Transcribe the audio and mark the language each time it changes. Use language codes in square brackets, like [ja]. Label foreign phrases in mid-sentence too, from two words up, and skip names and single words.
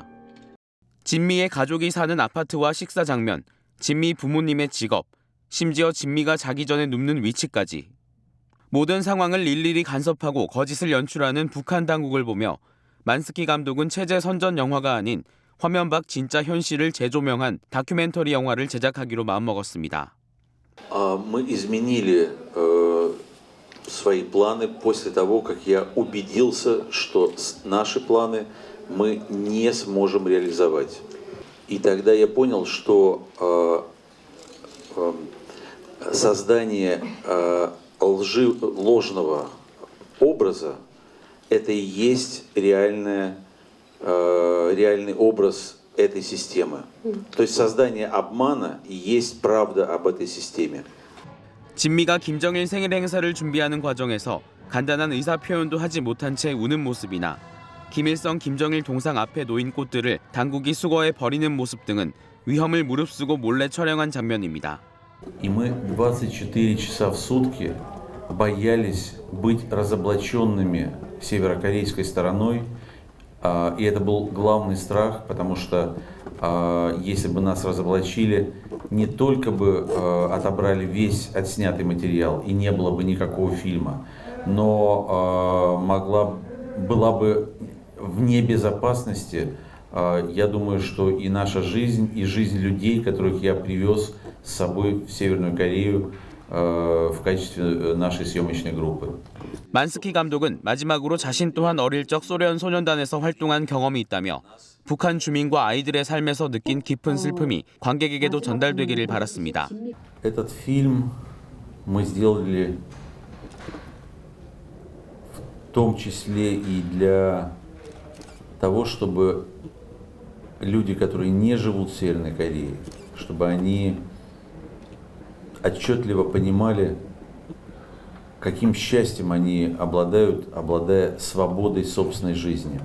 [ko] 진미의 가족이 사는 아파트와 식사 장면, 진미 부모님의 직업, 심지어 진미가 자기 전에 눕는 위치까지 모든 상황을 일일이 간섭하고 거짓을 연출하는 북한 당국을 보며 만스키 감독은 체제 선전 영화가 아닌 화면 밖 진짜 현실을 재조명한 다큐멘터리 영화를 제작하기로 마음먹었습니다. [ru] Мы изменили свои планы после того, как я убедился, что наши планы мы не сможем реализовать. И тогда я понял, что создание ложного образа – это и есть реальный образ этой системы. То есть создание обмана и есть правда об этой системе. [ko] 진미가 김정일 생일 행사를 준비하는 과정에서 간단한 의사 표현도 하지 못한 채 우는 모습이나 김일성, 김정일 동상 앞에 놓인 꽃들을 당국이 수거해 버리는 모습 등은 위험을 무릅쓰고 몰래 촬영한 장면입니다. [ru] И мы 24 часа в сутки боялись быть разоблаченными северокорейской стороной. И это был главный страх, потому что если бы нас разоблачили, не только бы отобрали весь отснятый материал и не было бы никакого фильма, но была бы вне безопасности, я думаю, что и наша жизнь, и жизнь людей, которых я привез с собой в Северную Корею в качестве нашей съемочной группы. [ko] 만스키 감독은 마지막으로 자신 또한 어릴 적 소련 소년단에서 활동한 경험이 있다며 북한 주민과 아이들의 삶에서 느낀 깊은 슬픔이 관객에게도 전달되기를 바랐습니다. [ru] Этот фильм мы сделали в том числе и для того, чтобы люди, которые не живут в Северной Корее, чтобы они отчетливо понимали, каким счастьем они обладают, обладая свободой собственной жизни.